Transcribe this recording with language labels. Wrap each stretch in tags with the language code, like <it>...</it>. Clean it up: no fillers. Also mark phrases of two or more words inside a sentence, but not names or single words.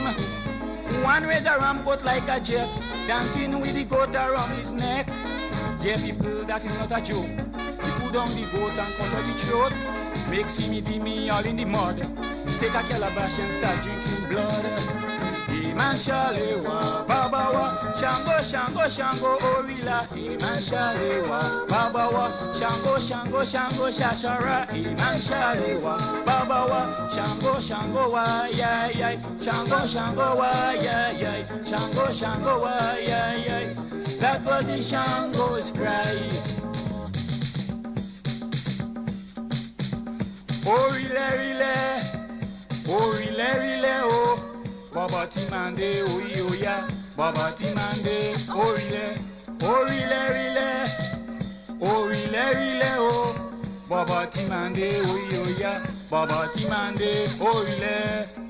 <en>One raise a ram goat like a jet, dancing with the goat around his neck. Dear people, that is not a joke. He put down the goat and cut out the throat. Make me all in the mud. Take a calabash and start drinking blood.</en> <yo>Iman Shalewa, Babawa, Shango, Shango, Shango, Orila. Iman Shalewa, Babawa, Shango, Shango, Shango, Shashara. Iman Shalewa, Babawa, Shango, Shango, why, Shango, Shango, why, Shango, Shango,</yo> <en>why, that was the Shango's cry.</en> <yo>Orile, oh. Baba Timande, oya, Baba Timande, orile, oh. Baba Timande, oya, Baba Timande, orile.</yo>